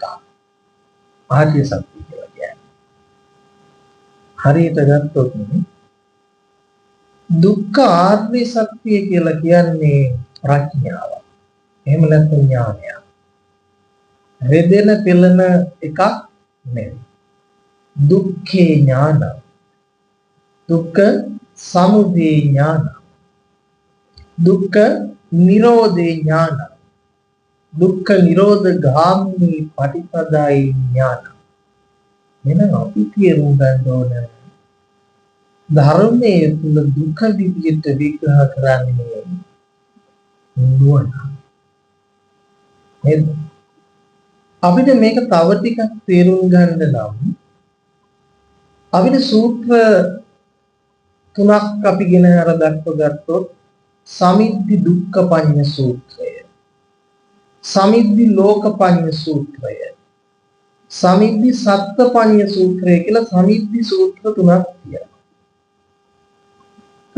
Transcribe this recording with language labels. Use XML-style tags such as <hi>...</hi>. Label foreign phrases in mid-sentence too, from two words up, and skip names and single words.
<si>ආර්ය සත්‍ය කියලා කියන්නේ. හරියට ගත්තොත් දුක්ඛ ආර්ය සත්‍ය කියලා කියන්නේ ප්‍රඥාව. එහෙම නැත්නම් ඥානය. රෙදෙන පෙළන එකක් නෙවෙයි.</si> <pi>දුක්ඛේ ඥාන. දුක්ඛ සමුදය ඥාන. දුක්ඛ නිරෝධේ ඥාන. දුක්ඛ නිරෝධ ගාමිනී පටිපදායි ඥාන.</pi> <si>මෙන්න අපි තේරුම් ගන්න ඕන ධර්මයේ තුල දුක විදිහට විග්‍රහ කරන්නේ නුවණ. අපිට මේක තව ටිකක් තේරුම් ගන්න නම් අපිට සූත්‍ර තුනක් අපි ගෙන අර දක්වගත්තොත් සමිද්ධි දුක්ඛ පඤ්ඤ සූත්‍රය, සමිද්ධි ලෝක පඤ්ඤ සූත්‍රය, සමිද්ධි සත්ත්ව පඤ්ඤ සූත්‍රය කියලා සමිද්ධි සූත්‍ර තුනක් තියෙනවා.</si>